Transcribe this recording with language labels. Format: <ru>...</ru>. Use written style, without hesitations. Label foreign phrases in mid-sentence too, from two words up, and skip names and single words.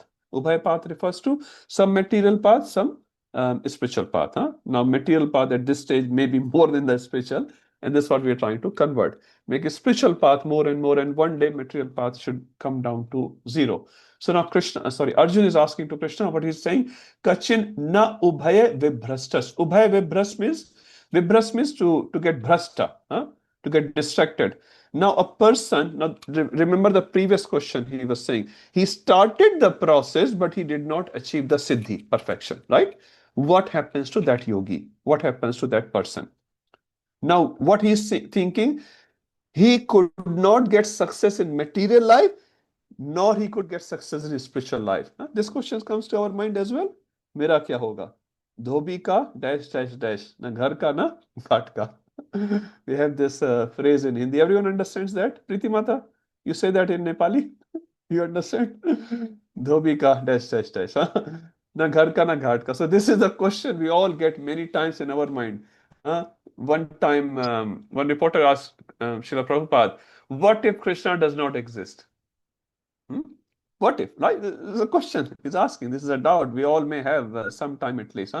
<en>Ubhaya path refers to some material path, some spiritual path. Now, material path at this stage may be more than the spiritual. And this is what we are trying to convert. Make a spiritual path more and more, and one day material path should come down to zero. So now Arjun is asking to Krishna, what he's saying,</en> <sa>कच्चिन् न उभय विभ्रष्टस्. उभय विभ्रष्</sa> <en>means to get bhrasta, to get distracted. Now a person, now remember the previous question he was saying, he started the process, but he did not achieve the siddhi, perfection, right? What happens to that yogi? What happens to that person? Now, what he's thinking, he could not get success in material life, nor he could get success in his spiritual life. This question comes to our mind as well.</en> <hi>मेरा क्या होगा? धोबी का</hi> <en>dash dash dash.</en> <hi>न घर का न घाट का.</hi> <en>We have this phrase in Hindi. Everyone understands that? Priti Mata, you say that in Nepali? You understand?</en> <hi>धोबी का</hi> <en>dash dash dash.</en> <hi>न घर का न घाट का.</hi> <en>So this is the question we all get many times in our mind. One time, one reporter asked Srila Prabhupada, what if Krishna does not exist? What if? Right? This is a question he's asking. This is a doubt we all may have sometime at least.</en>